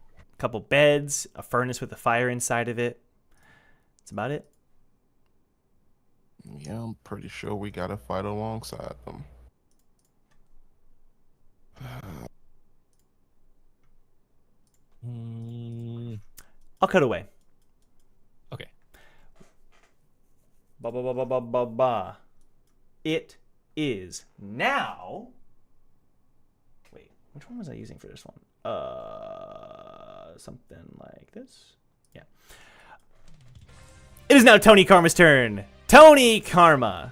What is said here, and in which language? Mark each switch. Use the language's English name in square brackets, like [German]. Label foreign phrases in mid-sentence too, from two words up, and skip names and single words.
[English] a couple beds, a furnace with a fire inside of it. That's about it. Yeah, I'm pretty sure we gotta fight alongside them. I'll cut away. Okay. Ba ba ba ba ba ba ba. It is now. Wait, which one was I using for this one? Something like this. Yeah. It is now Tony Karma's turn. Tony Karma.